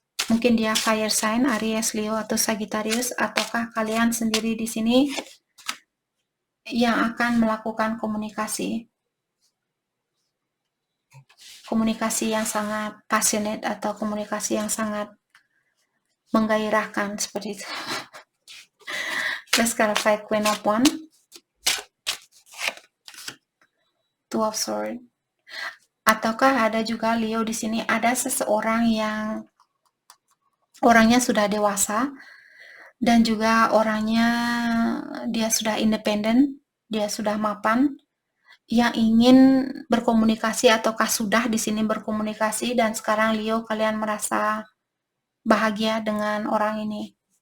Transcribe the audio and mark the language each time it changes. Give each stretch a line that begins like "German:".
Indonesian: Mungkin dia fire sign, Aries, Leo, atau Sagittarius, ataukah kalian sendiri di sini yang akan melakukan komunikasi. Komunikasi yang sangat passionate atau komunikasi yang sangat menggairahkan seperti itu.
English: Let's clarify Queen of Wands. Two of Swords.
Indonesian: Ataukah ada juga Leo di sini ada seseorang yang orangnya sudah dewasa dan juga orangnya dia sudah independen, dia sudah mapan, yang ingin berkomunikasi ataukah sudah di sini berkomunikasi dan sekarang Leo kalian merasa bahagia dengan orang ini.